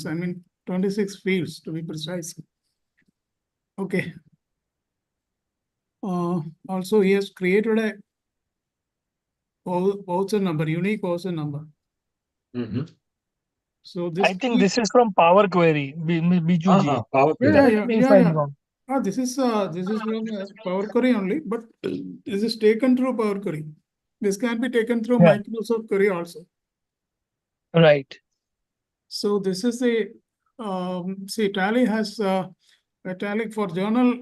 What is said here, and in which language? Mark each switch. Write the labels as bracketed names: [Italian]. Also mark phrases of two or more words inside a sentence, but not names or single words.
[English] I mean 26 fields to be precise. Okay. Also, he has created a voucher number, unique voucher number. So this I think this is from Power Query, Biju [Hindi] हाँ ji. हाँ, पावर [English] Correct me if I'm wrong. This is from Power Query only, but this is taken through Power Query. This can be taken through Yeah. Microsoft Query also. Right. So this is the see, Tally has a Tally for journal.